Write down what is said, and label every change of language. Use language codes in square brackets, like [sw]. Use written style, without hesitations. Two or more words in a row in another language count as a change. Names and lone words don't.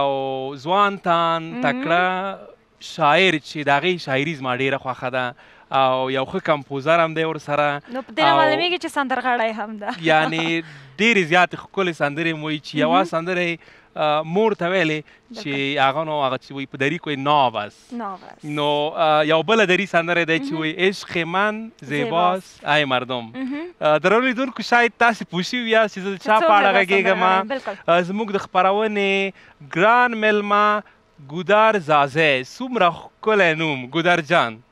[ps] او ځوان تان تکړه شاعر چې د هغې شاعري زما ډېره خوښه ده او یو ښه کمپوزر هم دی ورسره نو په دې نه معلومیږي چې سندرغاړی هم ده یعنې ډېرې زیاتې ښکلې سندرې مو وایي چې یوه سندره مور ته ویلې چې هغه نو هغه چې وایي په دری کوی ناوز نو یو بله دری سندره دی چې وایي [fa] عشق من زیباست [ps] ای مردم درنو لیدونکو شاید تاسې پوه شوي یاست چې زه د چا په اړه غږېږم زموږ د خپرونې ګران میلمه ګودر زازی څومره ښکلی نوم ګودر جان